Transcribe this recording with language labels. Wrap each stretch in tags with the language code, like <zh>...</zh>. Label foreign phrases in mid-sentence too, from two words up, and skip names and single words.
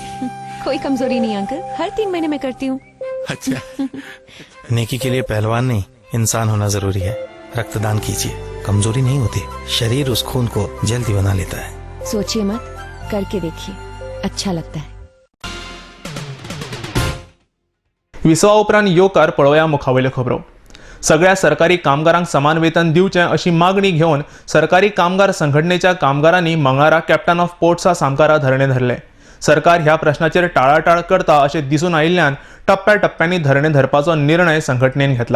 <hi>कोई कमजोरी नहीं अंकल, हर 3 महीने में करती हूँ. अच्छा. नेकी के लिए पहलवान नहीं, इंसान होना जरूरी है. रक्तदान कीजिए, कमजोरी नहीं होती. शरीर उस खून को जल्दी बना लेता है. सोचिए मत, करके देखिए, अच्छा लगता है.</hi> <kok>विसवा उपरांत येवकार पळोवया मुखावयल्यो खबरो. सगळ्या सरकारी कामगारांक समान वेतन दिवचें अशी मागणी घेवन सरकारी कामगार संघटनेच्या कामगारांनी मंगळारा कॅप्टन ऑफ पोर्ट्सा सामकारा धरणे धरले. सरकार ह्या प्रश्नाचेर टाळाटाळ करता अशें दिसून आयिल्ल्यान टप्प्याटप्प्यांनी धरणे धरपाचो निर्णय संघटनेन घेतला.</kok>